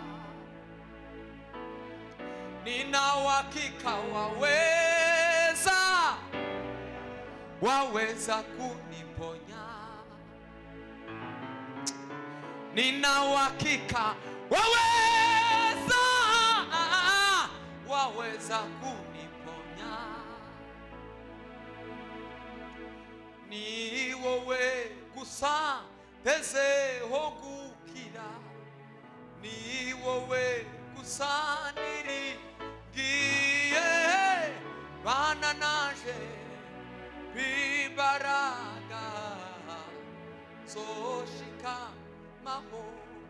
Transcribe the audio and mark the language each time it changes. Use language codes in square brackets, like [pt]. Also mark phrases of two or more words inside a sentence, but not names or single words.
[sw] Nina uhakika waweza kuniponya. Nina uhakika waweza kuniponya. [rn] Ni wowe gusa ntezeho gukira, ni wowe gusa niringiye, bana naje b'imbaraga zoshika mahoro.